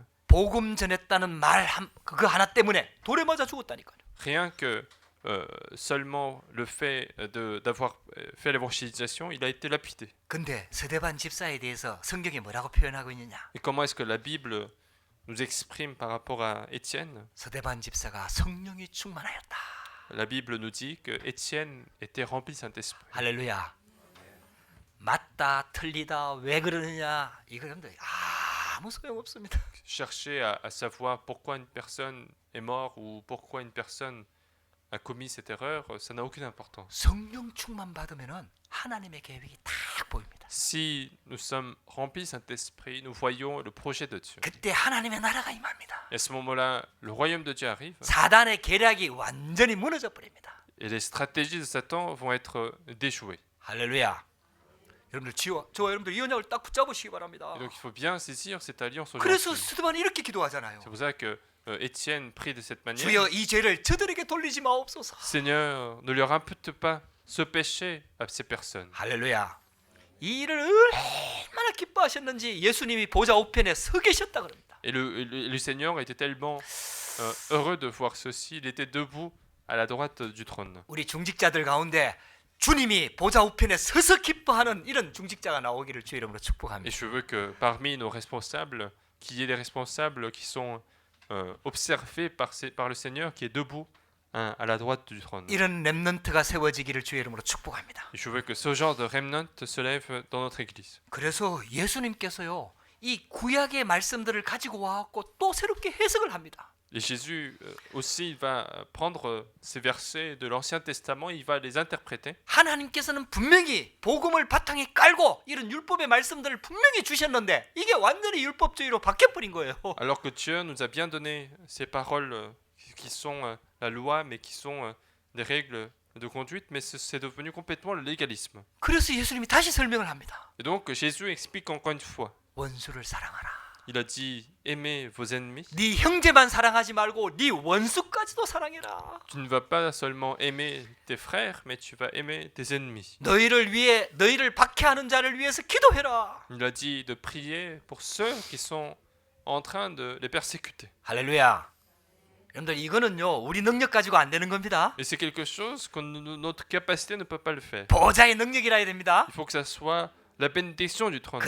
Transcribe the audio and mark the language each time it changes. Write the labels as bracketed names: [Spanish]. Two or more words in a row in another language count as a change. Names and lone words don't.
[Korean] 복음 전했다는 말 그거 하나 때문에 돌에 맞아 죽었다니까요. [French] Rien que seulement le fait d'avoir fait l'évangélisation, il a été lapidé. [Korean] 근데 서대반 집사에 대해서 성경이 뭐라고 표현하고 있느냐? [French] Et comment est-ce que la Bible nous exprime par rapport à Étienne? [Korean] 서대반 집사가 성령이 충만하였다. [French] La Bible nous dit que Étienne était rempli du Saint-Esprit. [Korean] 할렐루야. 맞다, 틀리다, 왜 그러느냐? 이거 여러분들 아무 소용 없습니다. [French] Chercher à savoir pourquoi une personne est morte ou pourquoi une personne a commis cette erreur, ça n'a aucune importance. [Korean] 성령 충만 받으면은 하나님의 계획이 딱 보입니다. [French] Si nous sommes remplis du Saint-Esprit, nous voyons le projet de Dieu. [Korean] 그때 하나님의 나라가 임합니다. [French] Et à ce moment-là, le royaume de Dieu arrive [Korean] 사단의 계략이 완전히 무너져 버립니다. [French] et les stratégies de Satan vont être déjouées. [Korean] 할렐루야. 여러분들 저와 여러분들 이 언약을 딱 붙잡으시기 바랍니다. [French] Et donc il faut bien saisir cette alliance [Korean] 그래서 [French] aujourd'hui. [Korean] 스데반이 이렇게 기도하잖아요. [French] C'est pour ça que Étienne prie de cette manière. [Korean] 주여 이 죄를 저들에게 돌리지 마옵소서. [French] Seigneur, ne leur impute pas ce péché à ces personnes. [Korean] 할렐루야. 이 일을 얼마나 기뻐하셨는지 예수님이 보좌 우편에 서 계셨다 그럽니다. [French] Et le Seigneur était tellement heureux de voir ceci, il était debout à la droite du trône. [Korean] 우리 중직자들 가운데 주님이 보좌 우편에 서서 기뻐하는 이런 중직자가 나오기를 주의 이름으로 [French] Et [Korean] 축복합니다. [French] je veux que parmi nos responsables, qu'il y ait des responsables qui sont observés par le Seigneur, qui est debout à la droite du trône. [Korean] 이런 렘넌트가 세워지기를 주의 이름으로 축복합니다. [French] Et je veux que ce genre de remnant se lève dans notre église. [Korean] 그래서 예수님께서요 이 구약의 말씀들을 가지고 와갖고 또 새롭게 해석을 합니다. [French] Et Jésus aussi, il va prendre ces versets de l'Ancien Testament, il va les interpréter. [Korean] 하나님께서는 분명히 복음을 바탕에 깔고 이런 율법의 말씀들을 분명히 주셨는데 이게 완전히 율법주의로 바뀌어버린 거예요. [French] Alors que Dieu nous a bien donné ces paroles qui sont la loi, mais qui sont des règles de conduite, mais c'est devenu complètement le légalisme. [Korean] 그래서 예수님이 다시 설명을 합니다. [French] Et donc Jésus explique encore une fois, [Korean] 원수를 사랑하라. [French] Il a dit aimez vos ennemis. [Korean] 네 형제만 사랑하지 말고 네 원수까지도 사랑해라. [French] Tu ne vas pas seulement aimer tes frères, mais tu vas aimer tes ennemis. [Korean] 너희를 박해하는 자를 위해서 기도해라. [French] Il a dit de prier pour ceux qui sont en train de les persécuter. [Korean] 할렐루야. 여러분들 이거는요 우리 능력 가지고 안 되는 겁니다. [French] Et c'est quelque chose que notre capacité ne peut pas le faire. [Korean] 보좌의 능력이라 해야 됩니다. [French] Il faut que ça soit la bénédiction du trône.